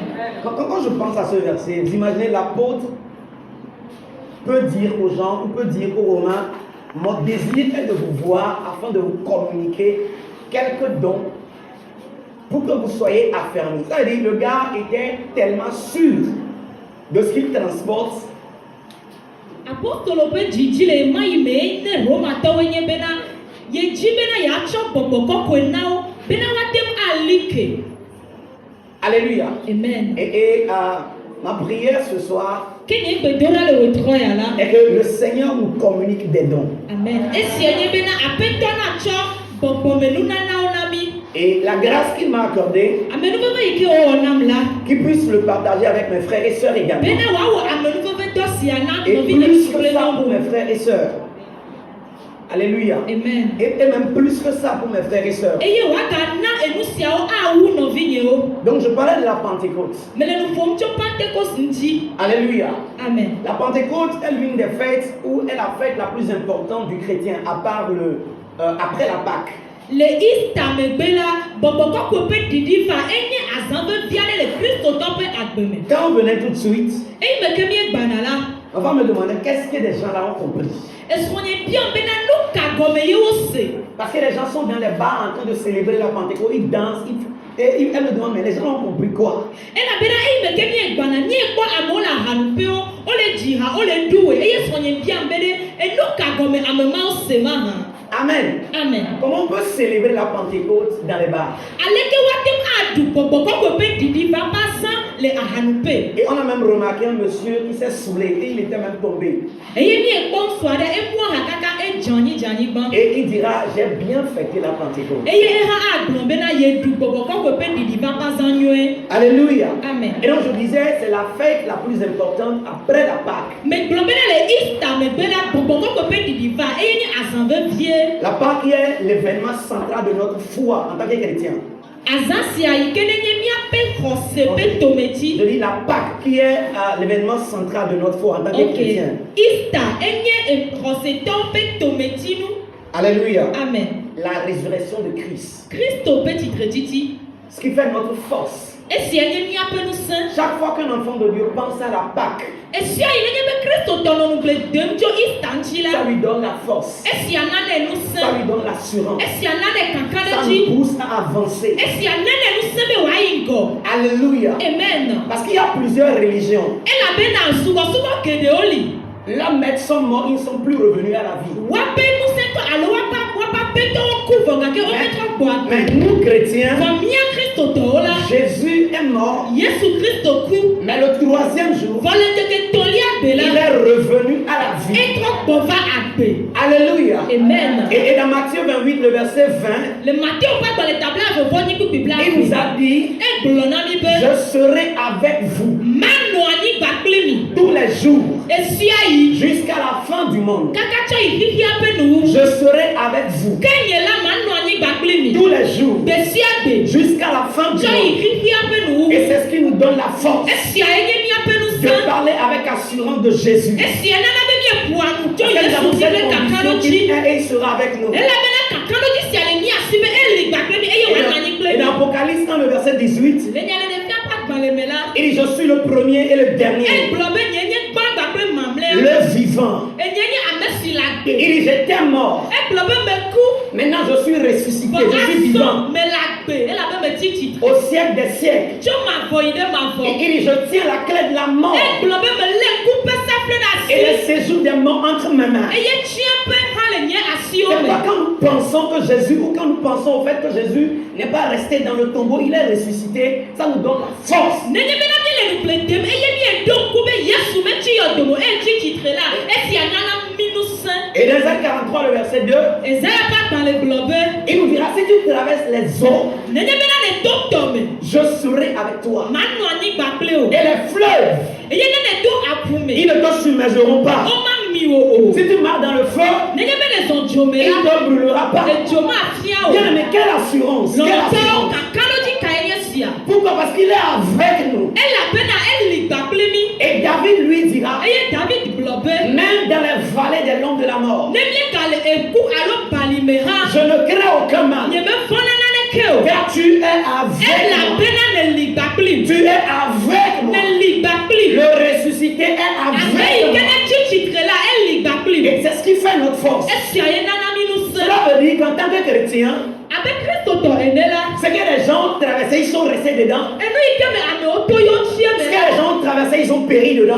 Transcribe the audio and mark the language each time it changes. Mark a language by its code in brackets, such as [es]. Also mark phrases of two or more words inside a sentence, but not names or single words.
[fr] Quand je pense à ce verset, vous imaginez l'apôtre peut dire aux gens, ou peut dire aux Romains, mon désir est de vous voir afin de vous communiquer quelques dons pour que vous soyez affermis. Ça veut dire le gars était tellement sûr de ce qu'il transporte. [ee] Apostolo pe dzidzi le ma yi me ne Romatɔwo nye bena ye dzi bena yeatsɔ gbɔgbɔ kɔkɔe na wo bena woate ŋu alike. [fr] Alléluia. Amen. Et ma prière ce soir [ee] Kenye gbedoɖa le wetrɔ ya la. [fr] est que le Seigneur nous communique des dons. Amen. [ee] Esia nye bena aƒetɔ natsɔ gbɔgbɔmenunanawo na mi. [fr] Et la grâce qu'il m'a accordée, [ee] Amenuveve yi ke wowɔ nam la. [fr] qu'il puisse le partager avec mes frères et sœurs également. [ee] Bena woawɔ amenuveve dɔ sia na [fr] Et [ee] nɔvi ne [fr] plus que [ee] kple [fr] ça [ee] na [fr] pour [ee] wo. [fr] mes frères et sœurs. Alléluia. Amen. Et même plus que ça pour mes frères et sœurs. [ee] Eye woagana enu siawo awu nɔvinyewo. [fr] Donc je parlais de la Pentecôte. [ee] Mele nu ƒom tso Pentecost ŋuti. [fr] Alléluia. Amen. La Pentecôte est l'une des fêtes où est la fête la plus importante du chrétien, à part après la Pâque. [ee] Le Easter megbe la bɔbɔ kɔkɔe ƒe ɖiɖi va enye azã vevia ɖe le kristotɔ ƒe agbe me. [fr] Quand on venait tout de suite, [ee] Eyi me ke míegbana la. [fr] on va me demander qu'est-ce que les gens là ont compris. [ee] Esrɔ̃nye biam bena nu ka gɔme ye wose. [fr] Parce que les gens sont dans les bars en train de célébrer la Pentecôte, ils dansent, et elles me demandent, mais les gens ont compris quoi? [ee] Elabena eyi me ke míegbana míekpɔ amewo le ahanuƒewo wole dzi ha wole ɖuwoe eye srɔ̃nye biam be ɖe enu ka gɔme ame mawo se ma hã. [fr] Amen. Amen. Comment on peut célébrer la Pentecôte dans les bars? [ee] Aleke woate ŋu aɖu gbɔgbɔ kɔkɔe ƒe ɖiɖi va va zã le ahanuƒe. [fr] Et on a même remarqué un monsieur qui s'est saoulé et il était même tombé. [ee] Eye míekpɔ ŋutsu aɖe emua ha kaka edze anyigba. [fr] Et il dira, j'ai bien fêté la Pentecôte. [ee] Eye eha agblɔ bena yeɖu gbɔgbɔ kɔkɔe ƒe ɖiɖi va va zã nyuie. [fr] Alléluia. Amen. Et donc je disais, c'est la fête la plus importante après la Pâque. [ee] Megblɔ bena le Easter megbe la gbɔgbɔ kɔkɔe ƒe ɖiɖi va eye nye azã vevie. [fr] La Pâque est l'événement central de notre foi en tant que chrétien. [ee] Azã sia yi ke nenye míaƒe xɔse ƒe tometi. [fr] Je dis la Pâque qui est l'événement central de notre foi en tant que Ok. chrétien. [ee] Easter enye xɔsetɔwo ƒe tometinu. [fr] Alléluia. Amen. La résurrection de Christ. [ee] Kristo ƒe titretiti. [fr] Ce qui fait notre force. [ee] Esia nye míaƒe ŋusẽ. [fr] Chaque fois qu'un enfant de Dieu pense à la Pâque, [ee] Esia yi nenye be Kristo tɔ nɔ nugble dem tso Easter ŋuti [fr] ça [ee] la. [fr] lui donne la force. [ee] Esia nane [fr] Ça [ee] ŋusẽ. [fr] lui donne l'assurance. [ee] Esia nane kaka [fr] Ça [ee] ɖe [fr] nous [ee] dzi. [fr] pousse à avancer. [ee] Esia nane ŋusẽ be wòayi ŋgɔ. [fr] Alléluia. Amen. Parce qu'il y a plusieurs religions. [ee] Elabena subɔsubɔ geɖewo li. [fr] Leurs maîtres sont morts, ils ne sont plus revenus à la vie. [ee] Woaƒe ŋusẽtɔ alo woaƒe aƒetɔwo ku vɔ gake wometrɔ gbɔ agbe. [fr] Mais nous, chrétiens, [ee] Vɔ mía kristotɔwo la. [fr] Jésus est mort, [ee] Yesu Kristo ku. [fr] mais le troisième jour, [ee] Vɔ le ŋkeke tɔ̃lia gbe [fr] il [ee] la. [fr] est revenu à la vie. [ee] Etrɔ gbɔ va agbe. [fr] Alléluia. Amen. Et dans Matthieu 28, le verset 20, [ee] Le Matthieu ƒe agbalẽ tabla vɔvɔ nyi kpukpi bla. [fr] il nous a dit, [ee] Egblɔ na mi be. [fr] je serai avec vous [ee] Manɔ anyigba kpli mi. [fr] tous les jours [ee] Esia yi. [fr] jusqu'à la fin du monde. [ee] Kaka tsɔ yi xixia ƒe nuwu. [fr] Je serai avec vous [ee] Ke nye la manɔ anyigba kpli mi. [fr] tous les jours [ee] Gbe sia gbe. [fr] jusqu'à la fin du [ee] Tsɔ yi [fr] monde. [ee] xixia ƒe nuwu. [fr] Et c'est ce qui nous donne la force [ee] Esia ye nye míaƒe [fr] de [ee] ŋusẽ. [fr] parler avec assurance de Jésus. [ee] Esia nana be míeƒoa nu tso [fr] Parce que nous [ee] Yesu [fr] avons [ee] dzi [fr] cette [ee] be kaka [fr] conviction [ee] ɖo [fr] qu'il [ee] dzi. [fr] est et il sera avec nous. [ee] Elabena kaka ɖo dzi sia le mía si be eli gba kple mi eye wòanɔ anyi kple [fr] Et [ee] mi. [fr] dans Apocalypse, dans le verset 18, [ee] Le nyalenefia ƒe agbalẽ me la. [fr] il dit, je suis le premier et le dernier, [ee] Egblɔ be nye nye gbãgba kple mamlɛa. [fr] le vivant. [ee] Enye nye ame si le agbe. [fr] Il dit, j'étais mort, [ee] Egblɔ be meku. [fr] maintenant je suis ressuscité, [ee] Vɔ [fr] je suis [ee] azɔ [fr] vivant [ee] me le agbe elabe metsi tsitre. [fr] au siècle des siècles. [ee] Tso mavɔ yi ɖe mavɔ. [fr] Et il dit, je tiens la clé de la mort [ee] Egblɔ be melé ku ƒe safle ɖe [fr] et le [ee] asi. [fr] séjour des morts entre mes mains. [ee] Eye tsiaƒe hã le nye asiwo [fr] C'est [ee] me. [fr] pas quand nous pensons que Jésus, ou quand nous pensons au fait que Jésus n'est pas resté dans le tombeau, il est ressuscité, ça nous donne la force. [ee] Nenye bena mi le nuƒle dem eye mieɖo ŋku be Yesu metsi yɔdomo etsi tsitre la esia nana mi ŋusẽ. [fr] Et dans Ésaïe 43, le verset 2, [ee] Ezaya ƒe agbalẽ gblɔ be. [fr] il nous dira, si tu traverses les eaux, [ee] Nenye bena le do tɔme. [fr] je serai avec toi. [ee] Manɔ anyigba kple o. [fr] Et les fleuves, [ee] Eye ne le do aƒu me. [fr] ils ne te submergeront pas. [ee] Woma mi o. [fr] Si tu marches dans le feu, [ee] Nenye be le zɔ dzo me [fr] il ne [ee] la. [fr] te brûlera pas. [ee] Edzo mafia o. [fr] Bien, mais quelle assurance, quelle [ee] Lɔtɔ [fr] assurance. [ee] kaka ɖo dzi ka ye nye sia. [fr] Pourquoi? Parce qu'il est avec nous. [ee] Elabena eli gba kple mi. [fr] Et David lui dira, [ee] Eye David gblɔ be. [fr] même dans les vallées des l'ombre de la mort, [ee] Ne míega le eku alo balime hã. [fr] je ne crains aucun mal, [ee] Nye me fɔna naneke o. [fr] car tu es avec moi. [ee] Elabena ne li gba kpli. [fr] Tu es avec moi. [ee] Ne li [fr] Le ressuscité est avec nous. Et c'est ce qui fait notre force. Cela veut dire qu'en tant que chrétien, ce que les gens ont traversé, ils sont restés dedans. Ce que les gens ont traversé, ils ont péri dedans.